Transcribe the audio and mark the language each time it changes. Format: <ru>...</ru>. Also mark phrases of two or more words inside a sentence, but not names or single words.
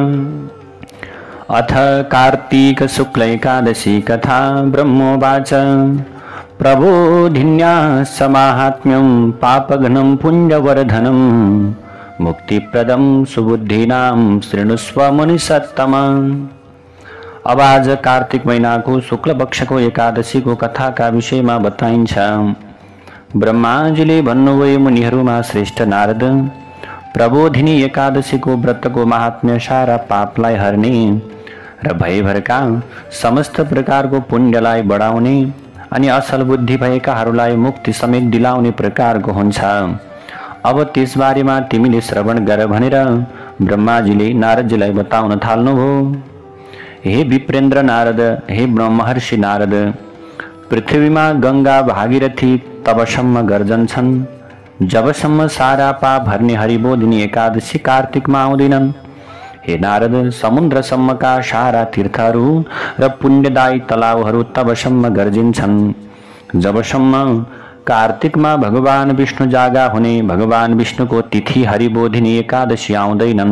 <sa>अथ कार्तीक शुक्ल एकादशी कथा। ब्रह्मोवाच प्रबोधिन्याः समाहात्म्यं पापघ्नं पुण्यवर्धनं मुक्तिप्रदं सुबुद्धीनां शृणुष्व मुनिसत्तमा।</sa> <ne>अब आज कार्तिक महीना को शुक्ल पक्ष को एकादशी को कथा का विषय में बताइन्छ। ब्रह्माजीले भन्नुभयो, मुनिहरूमा श्रेष्ठ नारद, प्रबोधिनी एकादशी को व्रत को महात्म्य सारा पापलाई हर्ने र भयभरका समस्त प्रकार को पुण्यलाई बढाउने अनि असल बुद्धि भएकाहरूलाई मुक्ति समेत दिलाउने प्रकारको हुन्छ। अब त्यस बारेमा तिमीले श्रवण गर भनेर ब्रह्माजीले नारदजीलाई बताउन थाल्नुभयो। हे विप्रेन्द्र नारद, हे महर्षि नारद, पृथ्वीमा गंगा भागीरथी तबसम्म गर्जन्छन् जबसम्म सारा पाप हर्ने हरिबोधिनी एकादशी कार्तिकमा आउँदैनन्। हे नारद, समुद्रसम्मका सारा तीर्थहरू र पुण्यदायी तलावहरू तबसम्म गर्जिन्छन् जबसम्म कार्तिकमा भगवान विष्णु जागा हुने भगवान विष्णुको तिथि हरिबोधिनी एकादशी आउँदैनन्।</ne>